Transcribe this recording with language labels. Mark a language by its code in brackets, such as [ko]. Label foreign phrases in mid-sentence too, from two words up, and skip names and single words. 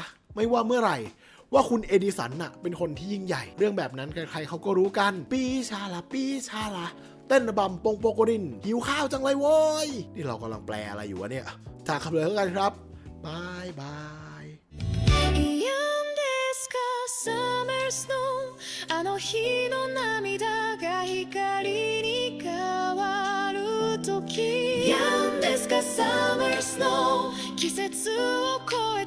[th] ไม่ว่าเมื่อไหร่ว่าคุณเอดิสันน่ะเป็นคนที่ยิ่งใหญ่เรื่องแบบนั้นใครๆเขาก็รู้กันปีชาละเต้นระบำปงโปโกรินหิวข้าวจังเลยโว้ยนี่เรากำลังแปลอะไรอยู่วะเนี่ยจากคำเลยแล้วกันครับบายบาย [en] Summer snow [ja] あの日の涙が光に変わる時 Youngですか [en] Summer snow [ja] 季節を